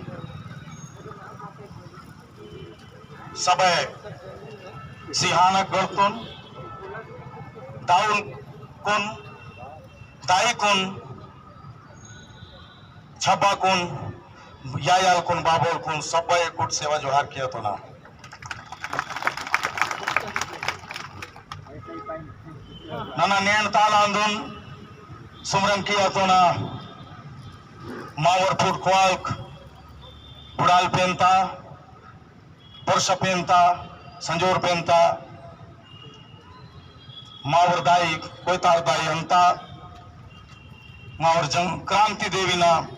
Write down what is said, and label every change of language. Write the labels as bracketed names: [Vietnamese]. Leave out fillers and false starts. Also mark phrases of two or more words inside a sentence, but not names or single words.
[Gondi] सबय सिहानक गळतोन दाऊन कोन दाई कोन छब्बा कोन यायाल कोन बाबोल कोन सबय कुट सेवा जोहार किया तो ना नाना नेण ताल आंदोलन सुमरन किया तो ना मावर फूट क्वाल्क बुड़ाल पेनता पुरुष पेनता संजोर पेनता मावर दाई कोयतार दाई अंता मावर जंग क्रांति देवी ना